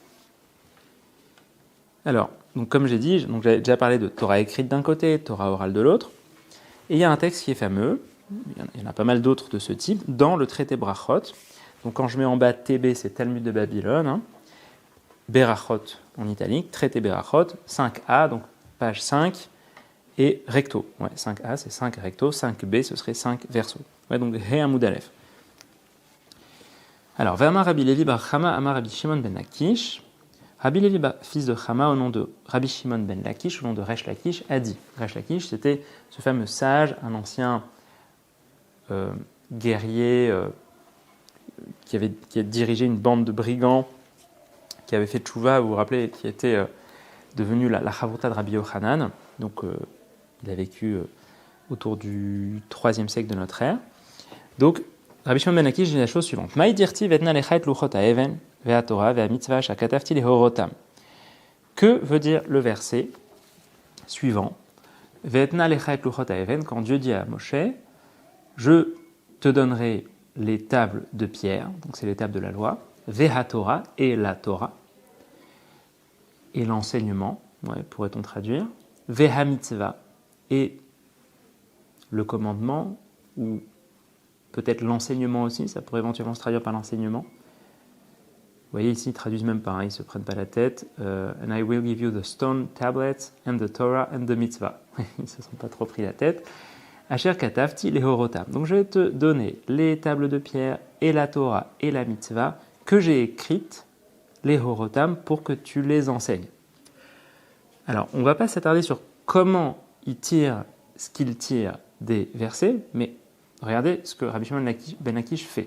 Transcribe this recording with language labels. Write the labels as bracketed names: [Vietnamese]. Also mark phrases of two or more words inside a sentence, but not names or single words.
[French] Alors, donc comme j'ai dit, j'avais déjà parlé de Torah écrite d'un côté, Torah orale de l'autre, et il y a un texte qui est fameux, il y en a pas mal d'autres de ce type, dans le traité Brachot. Donc quand je mets en bas TB, c'est Talmud de Babylone, Berachot en italique, traité Berachot, 5a, donc page 5, et recto. 5a, c'est 5 recto, 5b, ce serait 5 verso. [Hebrew] Donc ה עמוד אלף. Alors, ואמר רבי לוי בר חמא, אמר רבי שמעון בן לקיש. [French] Rabbi Levi, fils de Chama, au nom de Rabbi Shimon ben Lakish, au nom de Resh Lakish, a dit. Resh Lakish, c'était ce fameux sage, un ancien guerrier qui a dirigé une bande de brigands, qui avait fait tchouva, vous vous rappelez, qui était devenu la chavruta de Rabbi Yochanan. Donc, il a vécu autour du 3e siècle de notre ère. Donc, Rabbi Shimon ben Lakish dit la chose suivante. [Hebrew] מאי דכתיב ואתנה לך את לחת האבן והתורה והמצוה שכתבתי להורתם. [French] Que veut dire le verset suivant? [Hebrew] ואתנה לך את לחת האבן, [French] quand Dieu dit à Moshe, je te donnerai les tables de pierre, donc c'est les tables de la loi, ve'atorah, et la Torah, et l'enseignement, pourrait-on traduire, ve'hamitzvah, et le commandement, ou peut-être l'enseignement aussi, ça pourrait éventuellement se traduire par l'enseignement. Vous voyez ici, ils traduisent même pas, ils ne se prennent pas la tête. [English] And I will give you the stone tablets and the Torah and the mitzvah. [French] Ils ne se sont pas trop pris la tête. [Hebrew] אשר כתבתי להורתם. [French] Donc je vais te donner les tables de pierre et la Torah et la mitzvah que j'ai écrites, lehorotam, pour que tu les enseignes. Alors, on ne va pas s'attarder sur comment il tire ce qu'il tire des versets, mais regardez ce que Rabbi Shimon ben Lakish fait.